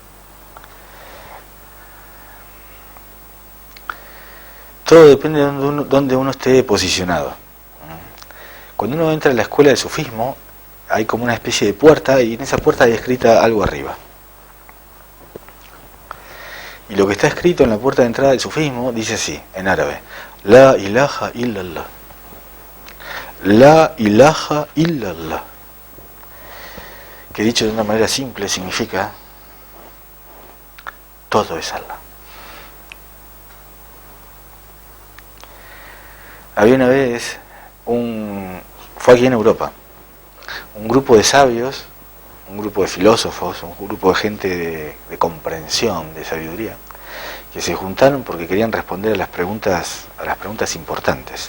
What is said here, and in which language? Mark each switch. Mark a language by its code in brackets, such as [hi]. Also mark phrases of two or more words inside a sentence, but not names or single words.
[es] Todo depende de donde uno esté posicionado. Cuando uno entra en la escuela del sufismo, hay como una especie de puerta, y en esa puerta hay escrita algo arriba. Y lo que está escrito en la puerta de entrada del sufismo dice así, en árabe: [ar] لا إله إلا الله. لا إله إلا الله. [es] Que dicho de una manera simple significa: todo es Allah. Había una vez fue aquí en Europa, un grupo de sabios, un grupo de filósofos, un grupo de gente de comprensión, de sabiduría, que se juntaron porque querían responder a las preguntas importantes.